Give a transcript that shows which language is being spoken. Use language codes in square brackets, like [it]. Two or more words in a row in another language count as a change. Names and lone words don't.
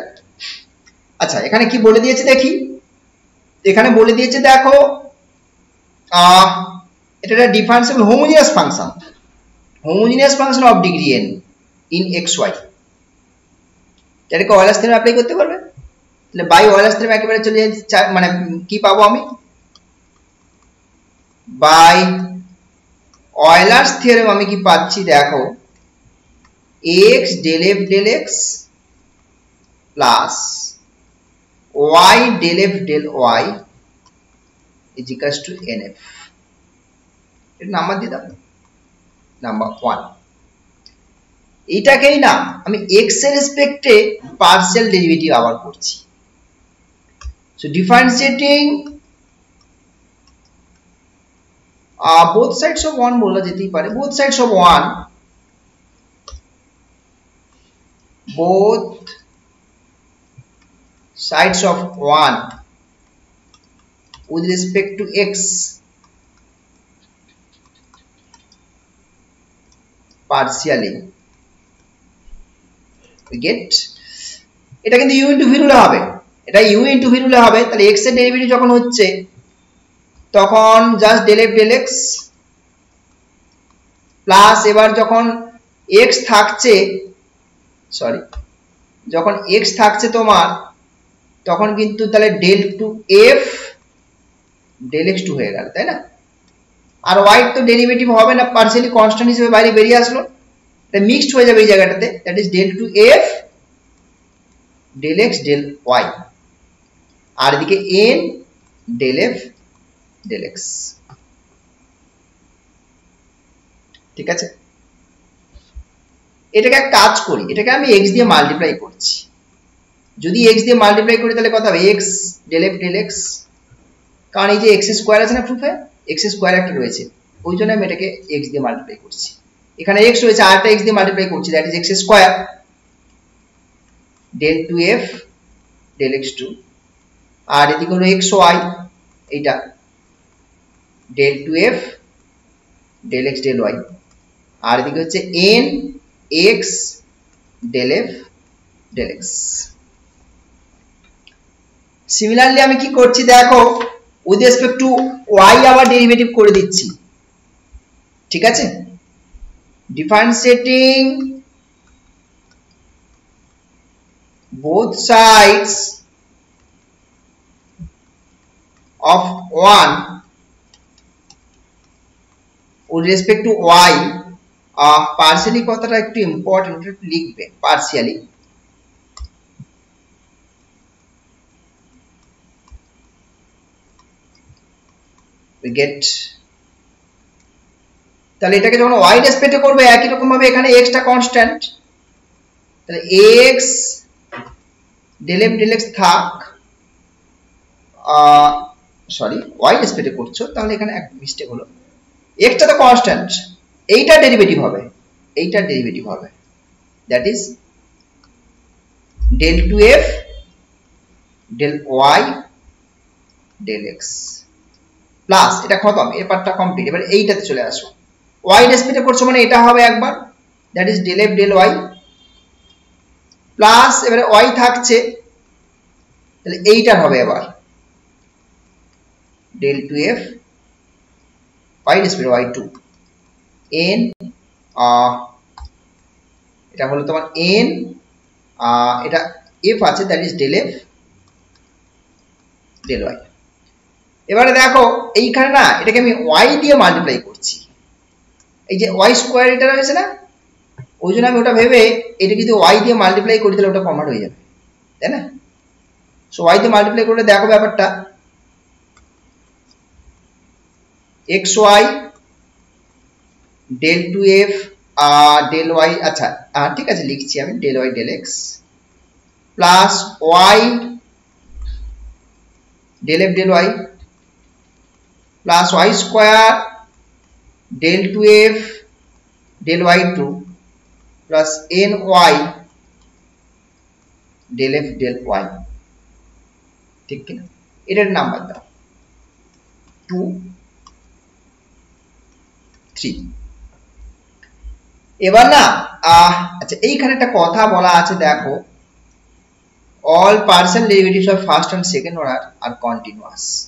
[bn] আচ্ছা এখানে কি বলে দিয়েছে দেখি, এখানে বলে দিয়েছে দেখো এটা একটা [en] differentiable homogeneous function of degree n in xy, [bn] এটাকে ওয়েলার্স থিওরেম অ্যাপ্লাই করতে পারবে। তাহলে বাই ওয়েলার্স থিওরেম একেবারে চলে যাচ্ছে, মানে কি পাবো আমি, বাই ওয়েলার্স থিওরেম আমি কি পাচ্ছি দেখো, [en] x del f del x plus y del f del y is equals to nf। [bn] এর নাম্বার দিতাম নাম্বার 1। এইটাকেই না আমি x এর রেসপেক্টে [en] partial derivative [bn] আবার করছি। [en] so differentiating both sides of 1 [bn] বলা যেতেই পারে, [en] both sides of 1, both sides of 1 with respect to x partially we get, [bn] এটা কিন্তু [en] u into v [bn] রুলে হবে, এটা [en] u into v [bn] রুলে হবে। তাহলে x এর ডেরিভেটিভ যখন হচ্ছে তখন জাস্ট [en] del f del x [bn] প্লাস, এবার যখন x থাকছে, সরি যখন x থাকছে তোমার তখন কিন্তু তাহলে [en] del 2f del x2 [bn] হয়ে গেল, তাই না? আর y তো ডেরিভেটিভ হবে না, [en] partially constant [bn] হিসেবে বাইরে বেরিয়ে আসলো, এটা মিক্সড হয়ে যাবে এই জায়গাটাতে, [en] that is del 2f del x del y, [bn] আর এদিকে [en] n del f del x। [bn] ঠিক আছে, এটাকে এক কাজ করি, এটাকে আমি x দিয়ে মাল্টিপ্লাই করছি। যদি x দিয়ে মাল্টিপ্লাই করি তাহলে কত হবে, [en] x del f del x, [bn] কারণ এই যে [en] x square [bn] আছে না প্রুফে, [en] x square [bn] একটা রয়েছে, ওই জন্য আমি এটাকে x দিয়ে মাল্টিপ্লাই করছি। এখানে x রয়েছে, আরেকটা x দিয়ে মাল্টিপ্লাই করছি, [en] that is x square del 2f del x2, [bn] আর এদিকে হলো xy, এইটা [en] del 2f del x del y, [bn] আর এদিকে হচ্ছে [en] n x del f del x। [bn] সিমিলারলি আমি কি করছি দেখো, [en] with respect to y [bn] আবার ডেরিভেটিভ করে দিচ্ছি, ঠিক আছে। [en] ডিফারেন্সিয়েটিং both sides of 1 with respect to y, partially [bn] কথাটা একটু ইম্পর্টেন্ট, একটু লিখবে [en] partially, we get, [bn] তাহলে এটাকে যখন y রেসপেক্টে করবে একই রকম ভাবে এখানে x টা কনস্ট্যান্ট, তাহলে [en] x del f del x [bn] থাক, সরি y রেসপেক্টে করছো তাহলে এখানে এক মিস্টেক হলো, x টা তো কনস্ট্যান্ট, এইটা ডেরিভেটিভ হবে, এইটা ডেরিভেটিভ হবে, [en] that is del 2f del y del x প্লাস, [bn] এটা খতম, এই পার্টটা কমপ্লিট। এবার এইটাতে চলে আসো, y রেসপেক্টে করছো মানে এটা হবে একবার, [en] that is del f del y plus, [bn] এবারে y থাকছে তাহলে এইটা হবে এবার del 2f y রেসপেক্টে y2 n, এটা হলো তোমার n, এটা f আছে, [en] that is del f del y। [bn] এবারে দেখো এইখানে না এটাকে আমি y দিয়ে মাল্টিপ্লাই করছি, এই যে [en] y square [bn] এটা রয়েছে না, ওই জন্য আমি ওটা ভেবে এটা যদি y দিয়ে মাল্টিপ্লাই করি তাহলে ওটা কনভার্ট হয়ে যাবে, তাই না। সো y দিয়ে মাল্টিপ্লাই করলে দেখো ব্যাপারটা [en] xy del 2f del y, [bn] আচ্ছা ঠিক আছে লিখছি আমি [en] del y del x plus y del f del y plus y square del 2f del y2 plus ny del f del y, [bn] ঠিক কিনা। এটার নাম্বার দাও 2 3। এবার না আচ্ছা এইখানে একটা কথা বলা আছে দেখো, [en] all partial derivatives of first and second order are continuous।